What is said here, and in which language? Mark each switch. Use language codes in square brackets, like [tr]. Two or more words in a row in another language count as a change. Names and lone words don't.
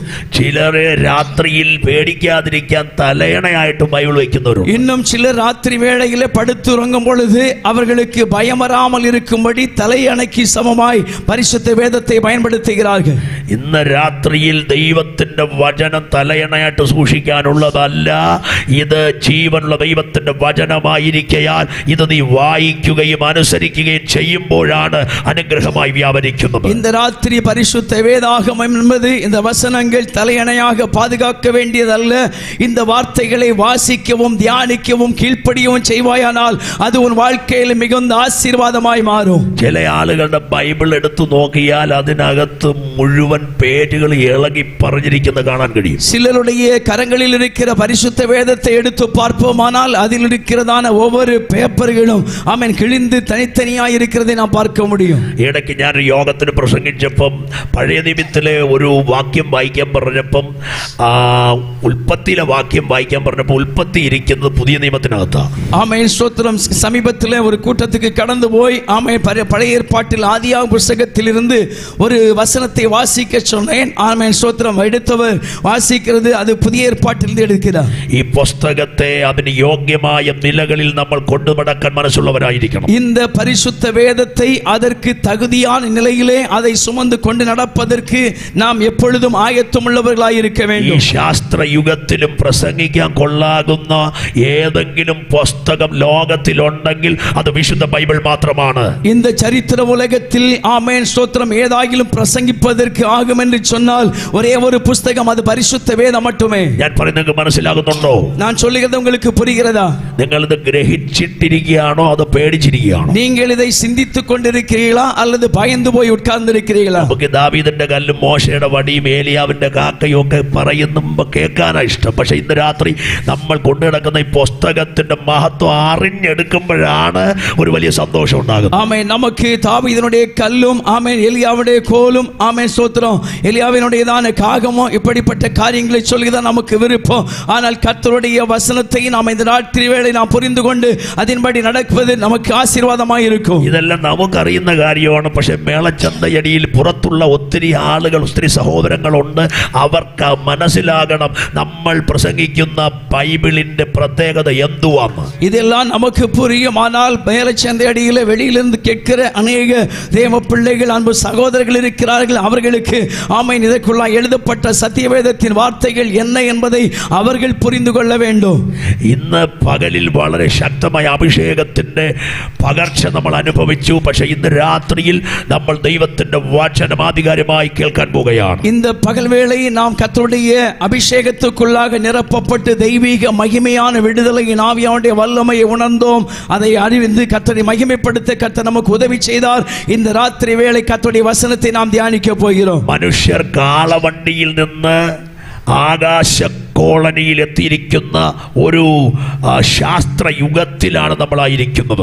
[ml] ചിലരെ രാത്രിയിൽ പേടിക്കാതിരിക്കാൻ തലയണയായിട്ട് ബൈബിൾ വെക്കുന്നവരുണ്ട്. [ta] இன்னும் சிலர் ராத்திரி வேளையிலே படுத்துறங்கும் பொழுது அவர்களுக்கு பயம் வராமல் இருக்கும்படி தலையணைக்கு சமமாய் பரிசுத்த வேதத்தை பயன்படுத்துகிறார்கள். [ml] ഇന്ന് രാത്രിയിൽ ദൈവത്തിൻ്റെ വചനം തലയണയായിട്ട് സൂക്ഷിക്കാനുള്ളതല്ല, ഇത് ജീവനുള്ള ദൈവത്തിൻ്റെ വചനമായിരിക്കയാൽ ഇത് നീ വായിക്കുകയും അനുസരിക്കുകയും ചെയ്യുമ്പോഴാണ് അനുഗ്രഹമായി വ്യാപരിക്കുന്നത്. [ta] இந்த ராத்திரி பரிசுத்த வேதாகமம் என்பது இந்த வசனங்கள் தலையணையாக பாதுகாக்க வேண்டியதல்ல. இந்த வார்த்தைகளை வாசிக்கவும் தியானிக்கவும் கீழ்ப்படியவும் செய்வாயானால் அது உன் வாழ்க்கையில் மிகுந்த ஆசீர்வாதமாய் மாறும். [ml] ചില ആളുകളുടെ ബൈബിൾ എടുത്തു നോക്കിയാൽ അതിനകത്ത് മുഴുവൻ പേജുകൾ ഇളകി പറഞ്ഞിരിക്കുന്നത് കാണാൻ കഴിയും. [ta] சிலருடைய கரங்களில் இருக்கிற பரிசுத்த வேதத்தை எடுத்து பார்ப்போமானால் அதில் இருக்கிறதான ஒவ்வொரு பேப்பர்களும் ஆமென் கிழிந்து தனித்தனியாய் இருக்கிறதை நாம் பார்க்க முடியும். [ml] ഇടയ്ക്ക് ഞാൻ യോഗത്തിന് പ്രസംഗിച്ചപ്പം പഴയ നിയമത്തിലെ ഒരു വാക്യം വായിക്കാൻ പറഞ്ഞപ്പം ഉൽപ്പത്തിയിലെ വാക്യം വായിക്കാൻ പറഞ്ഞപ്പോൾ ഉൽപ്പത്തി ഇരിക്കുന്നത് പുതിയ നിയമത്തിനകത്താണ്. [ta] ஆமென் ஸ்தோத்திரம். சமீபத்தில் ஒரு கூட்டத்துக்கு கடந்து போய் ஆமென் பழைய ஏற்பாட்டில் ஆதியாகம புத்தகத்திலிருந்து ஒரு வசனத்தை வாசிக்க சொன்னேன். ஆமென் ஸ்தோத்திரம். எடுத்தவர் வாசிக்கிறது அது புதிய ஏற்பாட்டிலிருந்து எடுக்கிறார். [ml] ഈ പുസ്തകത്തെ അതിന് യോഗ്യമായ നിലകളിൽ നമ്മൾ കൊണ്ടുനടക്കാൻ മനസ്സുള്ളവരായിരിക്കണം. [ta] இந்த பரிசுத்த வேதத்தை அதற்கு தகுதியான நிலையிலே அதை சுமந்து கொண்டு நடப்பதற்கு நாம் எப்பொழுதும் ஆயத்தமுள்ளவர்களாய் இருக்க [ml] ഈ [ta] வேண்டும். [ml] ശാസ്ത്ര യുഗത്തിലും പ്രസംഗിക്കാൻ കൊള്ളാകുന്ന ഏതെങ്കിലും പുസ്തകം ലോകത്തിലുണ്ടെങ്കിൽ അത് വിശുദ്ധ ബൈബിൾ മാത്രമാണ്. [ta] இந்த சரித்திர உலகத்தில் ஆமென் ஸ்தோத்திரம் ஏதாகிலும் பிரசங்கிப்பதற்கு ஆகும் என்று சொன்னால் ஒரே ஒரு புஸ்தகம் அது பரிசுத்த வேதம் மட்டுமே. [ml] ഞാൻ പറയുന്നത് മനസ്സിലാകുന്നുണ്ടോ? [ta] நான் சொல்லுகிறது உங்களுக்கு புரிகிறதா? [ml] നിങ്ങൾ ഇത് ഗ്രഹിച്ചിട്ടിരിക്കുകയാണോ അതോ പേടിച്ചിരിക്കുകയാണോ? [ta] நீங்கள் இதை சிந்தித்துக் கொண்டிருக்கிறீர்களா அல்லது பயந்து போய் உட்கார்ந்திருக்கிறீர்களா? [ml] നമുക്ക് ദാവീദിന്റെ കല്ലും മോശയുടെ വടിയും ഏലിയാവിന്റെ കാക്കയും ഒക്കെ പറയുമ്പോ കേൾക്കാനാ ഇഷ്ടം. പക്ഷെ ഇന്ന് രാത്രി നമ്മൾ കൊണ്ടു നടക്കുന്ന ഈ പുസ്തകത്തിന്റെ മഹത്വം അറിഞ്ഞെടുക്കുമ്പോഴാണ് ഒരു വലിയ സന്തോഷം ഉണ്ടാകുന്നത്. [ta] ஆமென். நமக்கு தாவீதினுடைய கல்லும் ஆமென் எலியாவுடைய கோலும் ஆமென் ஸ்தோத்திரம் எலியாவினுடையதான காகமும் இப்படிப்பட்ட காரியங்களை சொல்லிதான் நமக்கு விருப்பம். ஆனால் கர்த்தருடைய வசனத்தை நாம் இந்த ராத்திரி வேளை நாம் புரிந்து கொண்டு அதன்படி நடப்பது நமக்கு ஆசீர்வாதமாக இருக்கும். [ml] ഇതെല്ലാം നമുക്കറിയുന്ന കാര്യമാണ്. പക്ഷെ മേളച്ചന്തയടിയിൽ പുറത്തുള്ള ഒത്തിരി ആളുകൾ, ഒത്തിരി സഹോദരങ്ങളുണ്ട്. അവർക്ക് മനസ്സിലാകണം നമ്മൾ പ്രസംഗിക്കുന്ന ബൈബിളിന്റെ പ്രത്യേകത എന്തുവാണ്. [ta] இதெல்லாம் நமக்கு புரியும். ஆனால் மேலச்சந்தையடியிலே வெளியிலிருந்து கேட்கிற அநேக தேவ பிள்ளைகள், அன்பு சகோதரர்கள் இருக்கிறார்கள். அவர்களுக்கு ஆமென் இதற்குள்ள எழுதப்பட்ட சத்தியவேதத்தின் வார்த்தைகள் என்ன என்பதை அவர்கள் புரிந்து கொள்ள வேண்டும். [ml] ഇന്ന് പകലിൽ വളരെ ശക്തമായ അഭിഷേകത്തിന്റെ പകർച്ച നമ്മൾ അനുഭവിച്ചു. പക്ഷെ ഇന്ന് രാത്രിയിൽ നമ്മൾ ദൈവത്തിന്റെ വചനം ആധികാരികമായി കേൾക്കാൻ പോകുകയാണ്. [ta] இந்த பகல் வேளையை நாம் கர்த்தருடைய அபிஷேகத்துக்குள்ளாக நிரப்பப்பட்டு தெய்வீக மகிமையான விடுதலையின் ஆவியானுடைய வல்லமையை உணர்ந்தோம். அதை அறிந்து கர்த்தரை மகிமைப்படுத்த கர்த்தர் நமக்கு உதவி செய்தார். இந்த ராத்திரி வேளை கர்த்தருடைய வசனத்தை நாம் தியானிக்க போகிறோம். [ml] മനുഷ്യർ കാളവണ്ടിയിൽ നിന്ന് ആകാശ കോളനിയിൽ എത്തിയിരിക്കുന്ന ഒരു ശാസ്ത്ര യുഗത്തിലാണ് നമ്മളായിരിക്കുന്നത്.